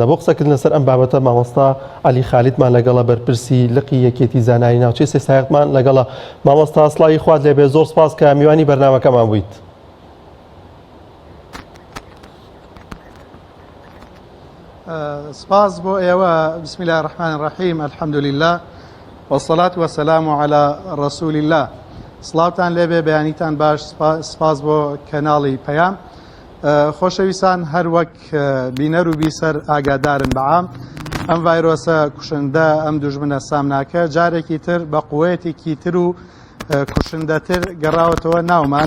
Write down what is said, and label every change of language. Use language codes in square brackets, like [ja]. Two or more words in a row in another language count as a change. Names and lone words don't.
[ckb] بۆ قسەکردن لەسەر ئەم بابەتە مامۆستا عەلی خالیدمان لەگەڵە بەرپرسی لقی یەکێتی زانایی ناوچەی سێسایەقمان لەگەڵە. مامۆستا سڵاوی خوات لێبێ، زۆر سپاس کە میوانی بەرنامەکەمان بوویت. سپاس بۆ ئێوە. [ar] بسم الله الرحمن الرحیم، الحمد لله والصلاة والسلام على رسول الله. [ckb] سڵاوتان لێبێ، بەیانیتان باش. سپاس بۆ کەناڵی پەیام. خۆشەویستان، هەر وەک بینەر و بیسەر ئاگادارن بەعام ئەم ڤایرۆسە کوشندە، ئەم دوژمنە سامناکە جارێکی تر بە قووەیەکی تر و کوشندەتر گەڕاوەتەوە ناومان.